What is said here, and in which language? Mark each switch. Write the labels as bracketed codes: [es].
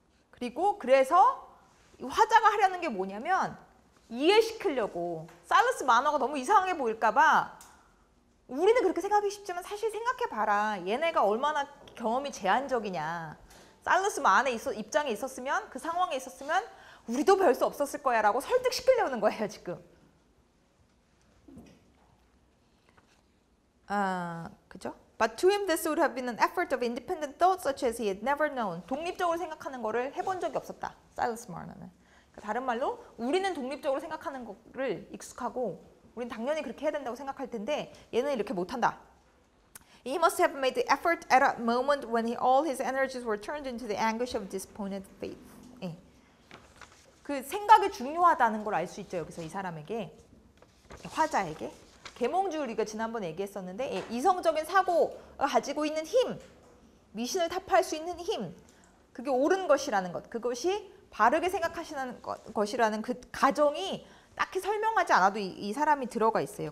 [ko] 그리고 그래서 화자가 하려는 게 뭐냐면 이해시키려고 살러스 마르나가 너무 이상하게 보일까 봐 우리는 그렇게 생각하기 쉽지만 사실 생각해봐라. 얘네가 얼마나 경험이 제한적이냐. 살러스 마르나 입장에 있었으면 그 상황에 있었으면 우리도 별 수 없었을 거야 라고 설득시키려는 거예요 지금. 그죠? [en] But to him this would have been an effort of independent thought such as he had never known. [ko] 독립적으로 생각하는 거를 해본 적이 없었다. 사일러스 마너는. 다른 말로 우리는 독립적으로 생각하는 거를 익숙하고 우린 당연히 그렇게 해야 된다고 생각할 텐데 얘는 이렇게 못한다. [en] He must have made the effort at a moment when all his energies were turned into the anguish of disappointed faith. [ko] 예. 그 생각이 중요하다는 걸 알 수 있죠. 여기서 이 사람에게, 화자에게. 계몽주 우리가 지난번에 얘기했었는데 예, 이성적인 사고가 가지고 있는 힘, 미신을 타파할 수 있는 힘, 그게 옳은 것이라는 것, 그것이 바르게 생각하시는 것이라는 그 가정이 딱히 설명하지 않아도 이 사람이 들어가 있어요.